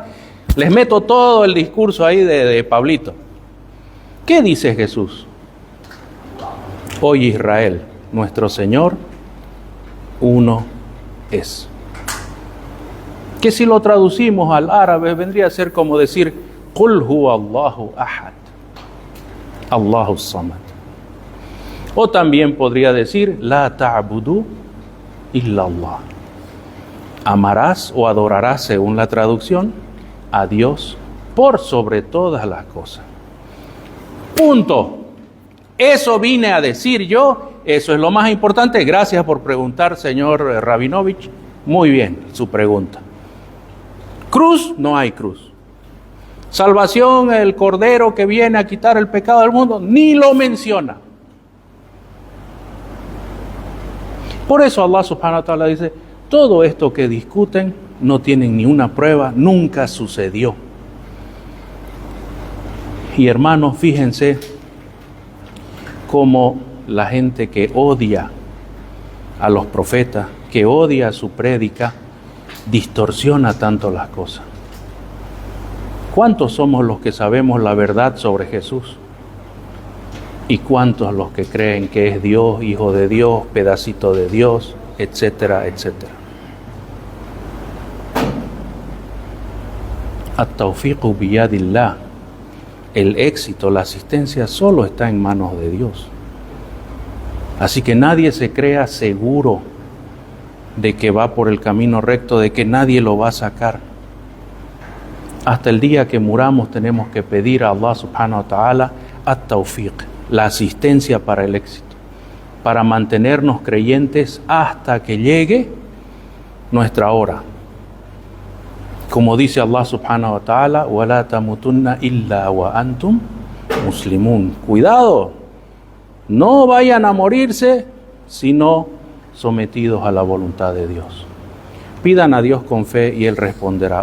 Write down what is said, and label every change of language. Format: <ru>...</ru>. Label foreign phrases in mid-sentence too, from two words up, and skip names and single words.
<es>Les meto todo el discurso ahí de Pablito. ¿Qué dice Jesús? Oye Israel, nuestro Señor, uno es. Que si lo traducimos al árabe vendría a ser como decir:</es> <ar>قل هو الله أحد، الله الصمد.</ar> <es>O también podría decir:</es> <ar>لا تعبدوا إلا الله.</ar> <es>Amarás o adorarás, según la traducción, a Dios por sobre todas las cosas. Punto. Eso vine a decir yo, eso es lo más importante. Gracias por preguntar, señor Rabinovich. Muy bien, su pregunta. Cruz, no hay cruz. Salvación, el Cordero que viene a quitar el pecado del mundo, ni lo menciona. Por eso Allah</es> <ar>سبحانه وتعالى</ar> <es>dice: todo esto que discuten no tienen ni una prueba, nunca sucedió. Y hermanos, fíjense cómo la gente que odia a los profetas, que odia su prédica, distorsiona tanto las cosas. ¿Cuántos somos los que sabemos la verdad sobre Jesús? ¿Y cuántos los que creen que es Dios, hijo de Dios, pedacito de Dios, etcétera, etcétera?</es> <ar>التوفيق بيد الله.</ar> <es>El éxito, la asistencia solo está en manos de Dios. Así que nadie se crea seguro de que va por el camino recto, de que nadie lo va a sacar. Hasta el día que muramos tenemos que pedir a Allah</es> <ar>سبحانه وتعالى التوفيق,</ar> <es>la asistencia para el éxito, para mantenernos creyentes hasta que llegue nuestra hora. Como dice Allah</es> <ar>سبحانه وتعالى: وَلَا تَمُتُنَّ إِلَّا وَأَنْتُمْ مُسْلِمُونَ.</ar> <es>Cuidado, no vayan a morirse sino sometidos a la voluntad de Dios. Pidan a Dios con fe y Él responderá.</es>